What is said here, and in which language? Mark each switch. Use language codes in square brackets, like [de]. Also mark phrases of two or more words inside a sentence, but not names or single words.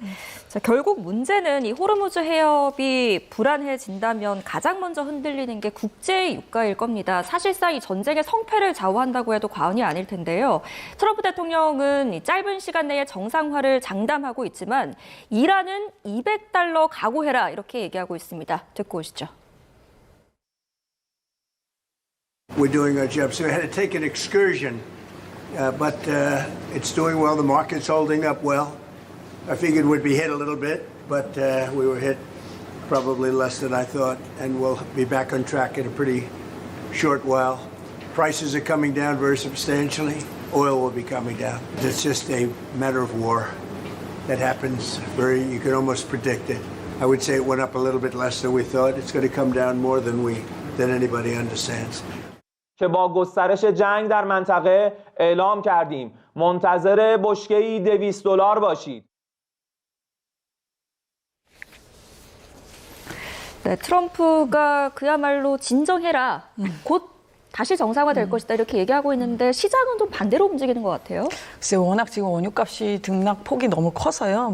[ko] 자, 결국 문제는 이 호르무즈 해협이 불안해진다면 가장 먼저 흔들리는 게 국제 유가일 겁니다. 사실상 이 전쟁의 성패를 좌우한다고 해도 과언이 아닐 텐데요. 트럼프 대통령은 이 짧은 시간 내에 정상화를 장담하고 있지만 이란은 $200 각오해라 이렇게 얘기하고 있습니다. 듣고 오시죠. [en] We're doing our job. So we had to take an excursion, but it's doing well. The market's holding up well. I figured we'd be hit a little bit, but we were hit probably less than I thought, and we'll be back on track in a pretty short while. Prices are coming down very substantially. Oil will be coming down. It's just a matter of war. That happens you can almost predict it. I would say it went up a little bit less than we thought. It's going to come down more than anybody understands. [fa] که با گسترش جنگ در منطقه اعلام کردیم منتظر بشکه‌ای $200 باشید. [ko] 네, 트럼프가 그야말로 진정해라. 곧 다시 정상화될 것이다 이렇게 얘기하고 있는데 시장은 좀 반대로 움직이는 것 같아요. 글쎄 워낙 지금 원유값이 등락 폭이 너무 커서요.